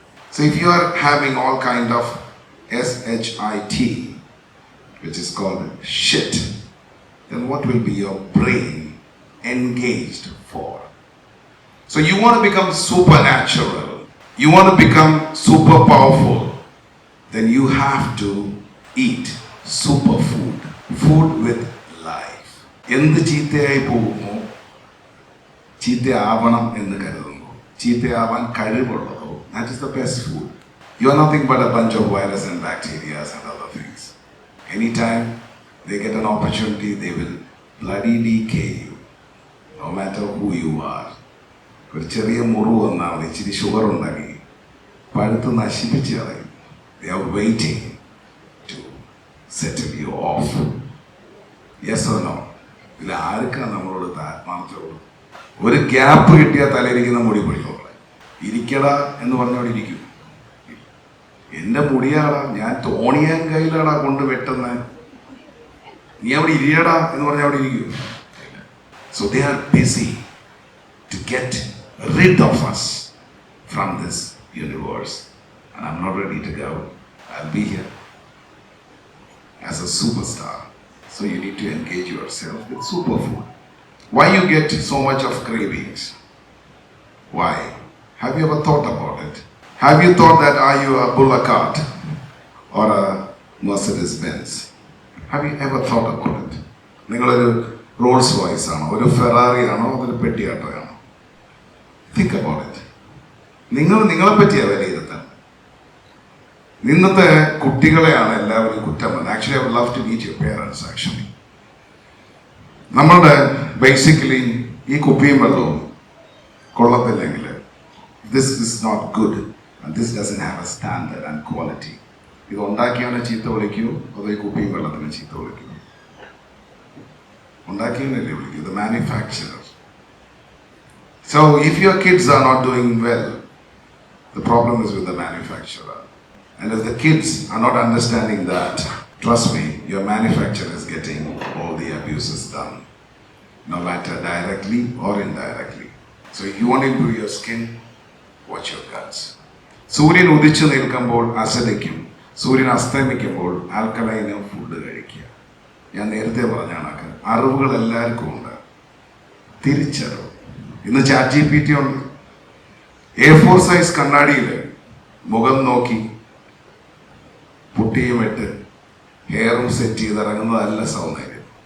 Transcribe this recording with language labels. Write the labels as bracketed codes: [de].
[en] So if you are having all kind of SHIT, which is called shit, then what will be your brain engaged for? So you want to become supernatural, you want to become super powerful, then you have to eat superfood, food with life. [ml] എന്ത് ചീത്തയായി പോകുമോ, ചീത്തയാവണം എന്ന് കരുതുന്നു, ചീത്തയാവാൻ കഴിവുള്ളതോ, [en] that is the best food. You are nothing but a bunch of viruses and bacteria and other things. Anytime they get an opportunity, they will bloody decay you, no matter who you are. [ml] ഒരു ചെറിയ മുറിവ് വന്നാൽ ഇച്ചിരി sugar ഉണ്ടാക്കി പഴുത്ത് നശിപ്പിച്ച് കളയും. [en] They are waiting to settle you off. Yes or no? [ml] ഇതിൽ ആർക്കാണ് നമ്മളോട് ആത്മാർത്ഥമുള്ളൂ? ഒരു ഗ്യാപ്പ് കിട്ടിയാൽ തലയിരിക്കുന്ന മുടി പൊടിക്കോളെ ഇരിക്കടാ എന്ന് പറഞ്ഞവിടെ ഇരിക്കും. എൻ്റെ മുടിയാടാ, ഞാൻ തോണിയാൻ കയ്യിലാടാ കൊണ്ട് വെട്ടുന്നത്, നീ അവിടെ ഇരിയടാ എന്ന് പറഞ്ഞാൽ അവിടെ ഇരിക്കൂ. [en] So they are busy to get rid of us from this universe, and I'm not ready to go. I'll be here as a superstar. So you need to engage yourself with superfood. Why you get so much of cravings? Why? Have you ever thought about it? Have you thought that are you a Bullock or a Mercedes Benz? Have you ever thought about it? [ml] നിങ്ങളൊരു Rolls Royce ആണോ, ഒരു Ferrari ആണോ, അതൊരു പെട്ടിയാട്ടോയാണോ? [en] Think about it. [ml] നിങ്ങളെ പറ്റിയാ വിലയിരുത്താൻ. ഇന്നത്തെ കുട്ടികളെയാണ് എല്ലാവരും കുറ്റം പറയുന്നത്. [en] Actually I would love to meet your parents. Actually [ml] നമ്മളുടെ ബേസിക്കലി ഈ കുപ്പിയും വെള്ളവും കൊള്ളത്തില്ലെങ്കിൽ [en] This is not good and this doesn't have a standard and quality. [ml] ഇത് ഉണ്ടാക്കിയവനെ ചീത്ത വിളിക്കൂ, അതോ ഈ കുപ്പിയും വെള്ളത്തിന് ചീത്ത വിളിക്കൂ? ഉണ്ടാക്കിയവനല്ലേ വിളിക്കൂ, the manufacturer. [en] So if your kids are not doing well, the problem is with the manufacturer. And if the kids are not understanding that, trust me, your manufacturer is getting all the abuses done, no matter directly or indirectly. So if you want to improve your skin, watch your guts. [ml] സൂര്യൻ ഉദിച്ചു നിൽക്കുമ്പോൾ അസതയ്ക്കും സൂര്യൻ അസ്തമിക്കുമ്പോൾ ആൽക്കലൈനും food കഴിക്കുക. ഞാൻ നേരത്തെ പറഞ്ഞ കണക്ക് അറിവുകൾ എല്ലാവർക്കും ഉണ്ട്, തിരിച്ചറിവ്. ഇന്ന് ചാറ്റ് GPT ഉണ്ട്. A4 സൈസ് കണ്ണാടിയിൽ മുഖം നോക്കി പുട്ടിയും ഇട്ട് ഹെയറും സെറ്റ് ചെയ്തിറങ്ങുന്നതല്ല സൗന്ദര്യം.